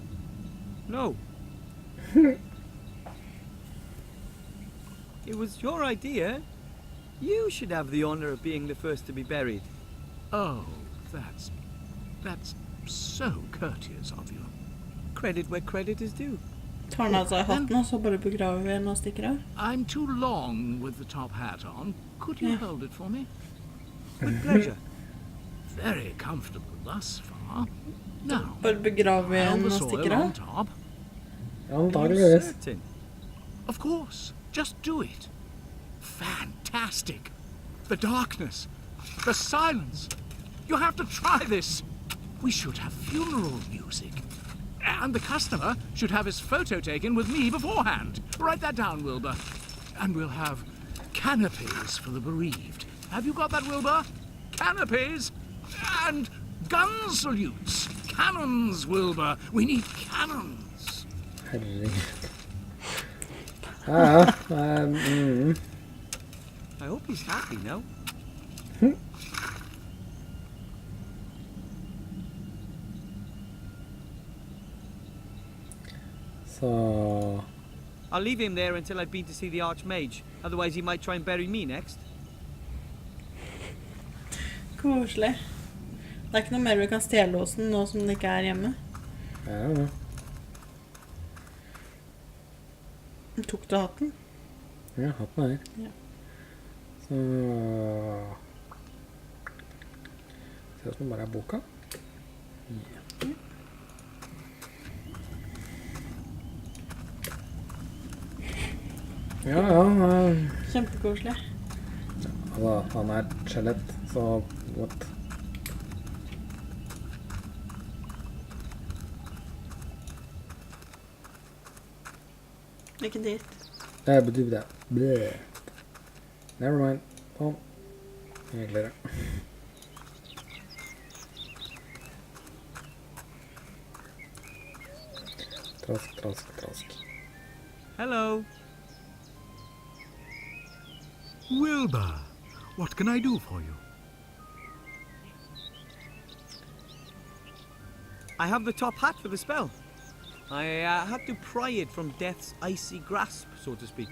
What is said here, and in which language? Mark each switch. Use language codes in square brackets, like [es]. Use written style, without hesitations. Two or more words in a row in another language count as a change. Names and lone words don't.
[en] No. It was your idea. You should have the honor of being the first to be buried. Oh, that's so courteous of you. Credit where credit is due. [no] Tar han av seg hatten, og så bare begraver vi den og stikker av? [en] I'm too long with the top hat on. Could you hold it for me? With pleasure. Very comfortable thus far. Now, [no] Bare begraver vi [en] pile [no] den [en] the [no] og [en] soil [no] stikker [en] on [no] av? [en] top. [no] Antageligvis. [en] Certain. Of course, just do it. Fantastic. The darkness, the silence. You have to try this. We should have funeral music. And the customer should have his photo taken with me beforehand. Write that down, Wilbur. And we'll have canopies for the bereaved. Have you got that, Wilbur? Canopies and gun salutes. Cannons, Wilbur. We need cannons. [no] Herregud. Ja, [en] I hope he's happy now. [no] Så... [en] I'll leave him there until I've been to see the Arch-Mage. Otherwise he might try and bury me next. [no] Koselig. Det er ikke noe mer vi kan stjele hos den nå som den ikke er hjemme. [en] I don't know. [no] Tok du hatten? Ja, hatten er her. Ja. Så... Ser ut som det bare er boka. Ja, Kjempekoselig. altså, han er skjelett, så what? Ikke dit. Det betyr det. [en] Bleh. Never mind. [no] Sånn. Enklere. Trask. [en] Hello. Wilbur, what can I do for you? I have the top hat for the spell. I had to pry it from death's icy grasp, so to speak.